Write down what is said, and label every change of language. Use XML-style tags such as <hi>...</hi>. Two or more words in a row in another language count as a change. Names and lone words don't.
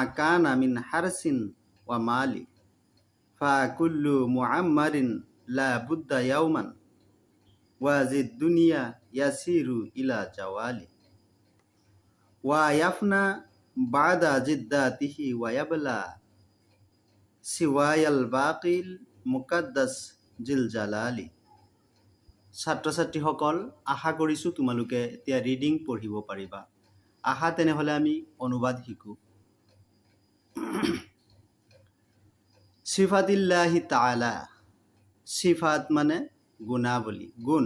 <ar>كان من حرث ومال فكل معمر لا بد يوما وذي الدنيا يصير إلى زوال ويفنى بعد جدته ويبلى سوى الباقي المقدس ذي الجلال.</ar> <as>ছাত্ৰ ছাত্ৰীসকল, আশা কৰিছোঁ তোমালোকে এতিয়া ৰিডিং পঢ়িব পাৰিবা। আহা তেনেহ'লে আমি অনুবাদ শিকোঁ।</as> <ar>صفات الله تعالى,</ar> <as>সিফাত মানে গুণাৱলী, গুণ।</as>